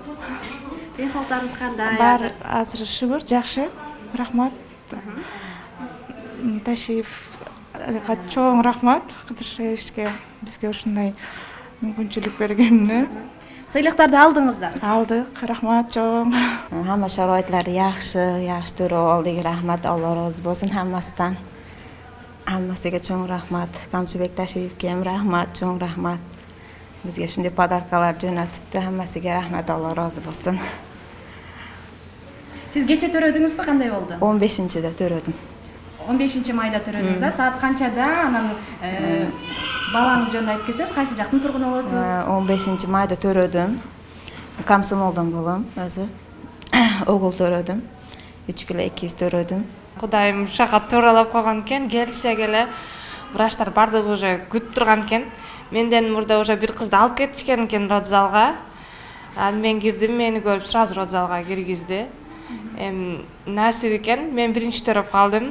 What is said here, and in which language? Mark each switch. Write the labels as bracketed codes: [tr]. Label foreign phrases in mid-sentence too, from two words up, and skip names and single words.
[ky] Ден соолуктарыңыз кандай? Баары азыр шүгүр, жакшы. Рахмат. Ташиевга чоң рахмат Кыдыршевичке бизге ушундай мүмкүнчүлүк бергенине. Сыйлыктарды алдыңыздар. Алдык, рахмат чоң. [uz] Hamma sharoitlari yaxshi, yaxshi to'rov oldik. Rahmat, Alloh rozi bo'lsin hammasidan. Hammasiga cho'ng rahmat. Kamchibek Tashiyevga ham rahmat, cho'ng rahmat. Bizga shunday podarkalar jo'natibdi. Hammasiga rahmat, Alloh rozi bo'lsin. Siz kecha [ky] төрөдүңүзбү, кандай болду? [uz] 15-de to'radim. [ky] 15-майда төрөдүңүз, саат канчада? Анан балаңыз жөнүндө айтып кетсеңиз, кайсы жактын тургуну болосуз? [uz] 15-mayda to'radim. Komsomoldan [ky] болом, өзү. [uz] Ogul to'radim. 3 kilo 200 to'radim. [ky] Кудайым ушака тууралап койгон экен, келсек эле врачтар бардыгы уже күтүп турган экен. Менден мурда уже бир кызды алып кетишкен экен родзалга. Анан мен кирдим, мени көрүп сразу родзалга киргизди. Насип экен, мен биринчи төрөп калдым.